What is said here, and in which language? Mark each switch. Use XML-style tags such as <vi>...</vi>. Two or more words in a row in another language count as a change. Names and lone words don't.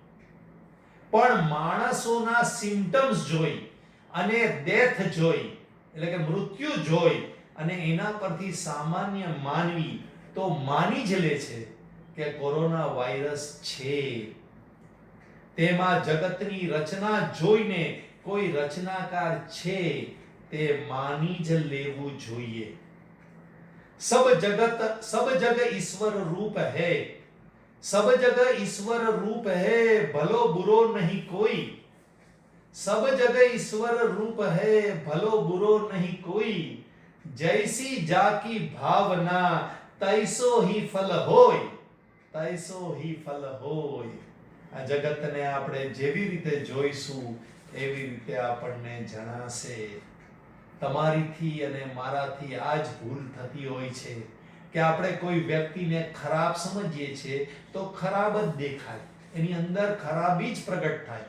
<gu>પણ માણસોના સિમ્પટમ્સ જોઈ અને ડેથ જોઈ, એટલે કે મૃત્યુ જોઈ અને એના પરથી સામાન્ય માનવી તો માની જ લે છે કે કોરોના વાયરસ છે. તેમાં જગતની રચના જોઈને કોઈ રચનાકાર છે તે માની જ લેવું જોઈએ.</gu> <hi>सब जग ईश्वर रूप है, सब जग ईश्वर रूप है, भलो बुरो नहीं कोई. सब जग ईश्वर रूप है, भलो बुरो नहीं कोई. जैसी जाकी भावना तैसो ही फल होय, तैसो ही फल होय.</hi> <gu>આ જગતને આપણે જેવી રીતે જોઈશું એવી રીતે આપણને જણાશે. તમારીથી અને મારાથી આ જ ભૂલ થતી હોય છે કે આપણે કોઈ વ્યક્તિને ખરાબ સમજીએ છીએ તો ખરાબ જ દેખાય, એની અંદર ખરાબી જ પ્રગટ થાય.</gu>